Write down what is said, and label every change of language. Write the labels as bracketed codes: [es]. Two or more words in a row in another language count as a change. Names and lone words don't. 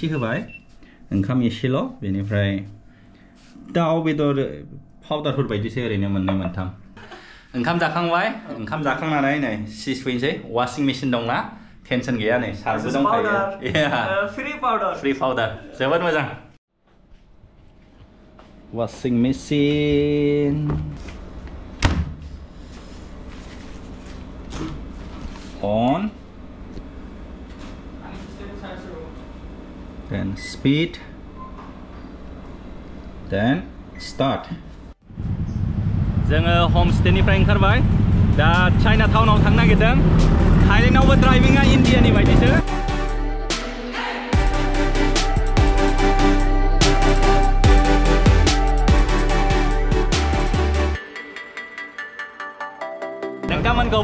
[brx] होबाय ओंखाम एसेल' बेनिफ्राय दाउ बेदर पाउडारफोर बायदिसो ओरैनो मोननै मोनथाम ओंखाम जाखांबाय ओंखाम जाखांनानै नै सिस फैनोसै [en] washing machine [brx] दंना टेनसन गैया नै सारबो दंखायो फ्रि पाउडार जोबोद मोजां [en] washing machine on then speed then start [brx] जोङो हमस्टेनिफ्राय ओंखारबाय दा चाइना टाउनाव थांनो नागिरदों थाइलेन्डआवबो ड्राइभिंआ इन्डियानि बायदिसो नोंथांमोनखौ